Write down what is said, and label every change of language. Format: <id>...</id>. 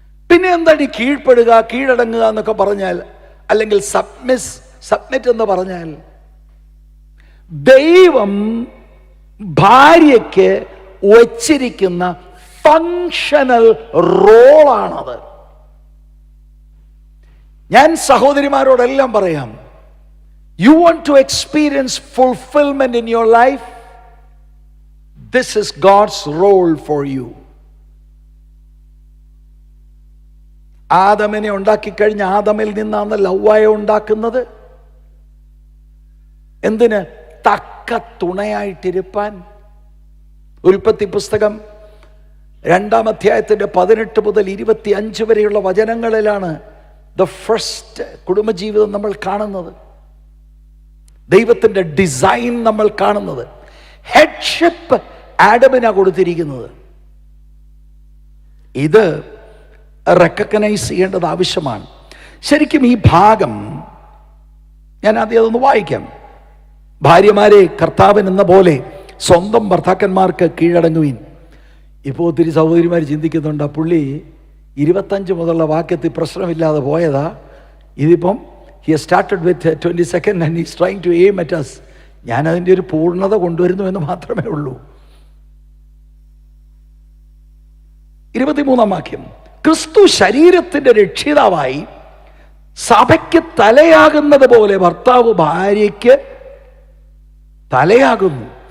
<ml>പിന്നെ എന്താണ് ഈ കീഴ്പ്പെടുക, കീഴടങ്ങുക എന്നൊക്കെ പറഞ്ഞാൽ, അല്ലെങ്കിൽ സബ്മിറ്റ് എന്ന് പറഞ്ഞാൽ, ദൈവം ഭാര്യയ്ക്ക് വച്ചിരിക്കുന്ന ഫങ്ഷണൽ റോളാണത്. ഞാൻ സഹോദരിമാരോടെല്ലാം പറയാം,</ml> <en>you want to experience fulfillment in your life, this is God's role for you.</en> <ml>ആദമിനെ ഉണ്ടാക്കിക്കഴിഞ്ഞ ആദമിൽ നിന്നാണ് ലവ്വായെ ഉണ്ടാക്കുന്നത്. എന്തിന്? തക്ക തുണയായിട്ടിരിപ്പാൻ. ഉൽപ്പത്തി പുസ്തകം 2-ാം അധ്യായത്തിന്റെ 18 മുതൽ 25 വരെയുള്ള വചനങ്ങളിലാണ് ദ ഫസ്റ്റ് കുടുംബജീവിതം നമ്മൾ കാണുന്നത്. ദൈവത്തിന്റെ ഡിസൈൻ നമ്മൾ കാണുന്നത്. ഹെഡ്ഷിപ്പ് ആഡമിനാ കൊടുത്തിരിക്കുന്നത്. ഇത് റെക്കഗ്നൈസ് ചെയ്യേണ്ടത് ആവശ്യമാണ്. ശരിക്കും ഈ ഭാഗം ഞാൻ ആദ്യം അതൊന്ന് വായിക്കാം. ഭാര്യമാരെ കർത്താവിൻ എന്ന പോലെ സ്വന്തം ഭർത്താക്കന്മാർക്ക് കീഴടങ്ങുവിൻ. ഇപ്പോൾ ഒത്തിരി സഹോദരിമാർ ചിന്തിക്കുന്നുണ്ട്, പുള്ളി 25 മുതലുള്ള വാക്യത്തിൽ പ്രശ്നമില്ലാതെ പോയതാ, ഇതിപ്പം</ml> <en>he started with 22nd and he's trying to aim at us.</en> <ml>ഞാൻ അതിൻ്റെ ഒരു പൂർണ്ണത കൊണ്ടുവരുന്നു എന്ന് മാത്രമേ ഉള്ളൂ. 23-ാം വാക്യം, ക്രിസ്തു ശരീരത്തിന്റെ രക്ഷിതാവായി സഭയ്ക്ക് തലയാകുന്നത് പോലെ ഭർത്താവ് ഭാര്യയ്ക്ക് തലയാകുന്നു.</ml>